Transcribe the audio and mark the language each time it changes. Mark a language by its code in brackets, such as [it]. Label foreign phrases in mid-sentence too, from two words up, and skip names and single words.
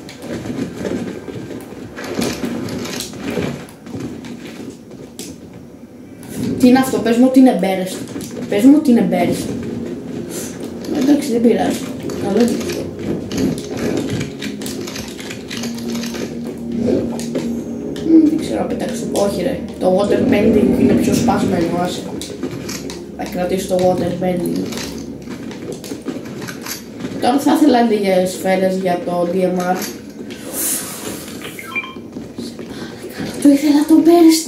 [el] Τι είναι αυτό, πες μου ότι είναι embarrassed. Εντάξει, δεν πειράζει. Καλό είναι. Δεν ξέρω να πετάξω. Όχι ρε, το [en] water bending [el] είναι πιο σπασμένο, άσε. Θα κρατήσω το [en] water bending. [el] Τώρα θα ήθελα λίγες σφαίρες για το DMR. Το ήθελα το burst.